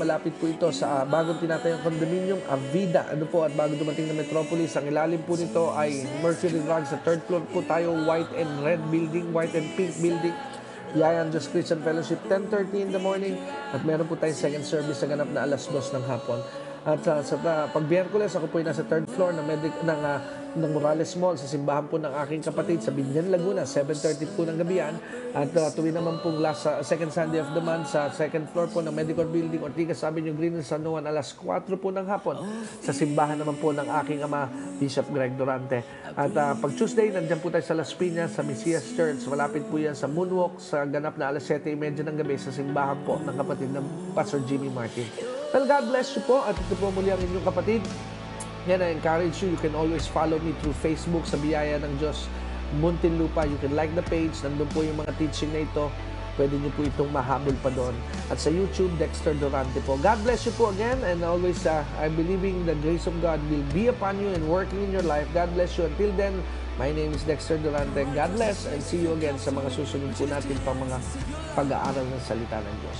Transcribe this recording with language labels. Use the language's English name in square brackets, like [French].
[Filipino] Malapit po ito sa bagong tinatayong condominium, Avida. At bago dumating na Metropolis, ang ilalim po nito ay Mercury Drug. [English] Sa third floor po tayo, white and red building, white and pink building. Yayan Diyos Christian Fellowship, 10:30 in the morning. [Filipino] At meron po tayong second service sa ganap na 2:00 ng hapon. At pag Biyerkules, ako po ay nasa third floor ng Morales Mall sa simbahan po ng aking kapatid sa Binyan, Laguna, 7:30 po ng gabihan. At tuwing naman pong [English] second Sunday of the month [Filipino] sa second floor po ng Medical Building, Ortigas Avenue, Green, San Juan, 4:00 po ng hapon sa simbahan naman po ng aking ama, Bishop Greg Durante. At pag Tuesday, nandiyan po tayo sa Las Piñas, sa Mesias Church. Malapit po yan sa Moonwalk, sa ganap na 7:30 ng gabi sa simbahan po ng kapatid ng Pastor Jimmy Martin. [English] Well, God bless you po. [Filipino] At ito po muli ang inyong kapatid. [English] Yan, I encourage you. You can always follow me through Facebook sa Biyaya ng Diyos, Muntinlupa. You can like the page. [Filipino] Nandun po yung mga teaching na ito. Pwede niyo po itong mahabol pa doon. At sa YouTube, Dexter Durante po. [English] God bless you po again. And always, I'm believing the grace of God will be upon you and working in your life. God bless you. Until then, my name is Dexter Durante. God bless and see you again [Filipino] sa mga susunod po natin pang mga pag-aaral ng salita ng Diyos.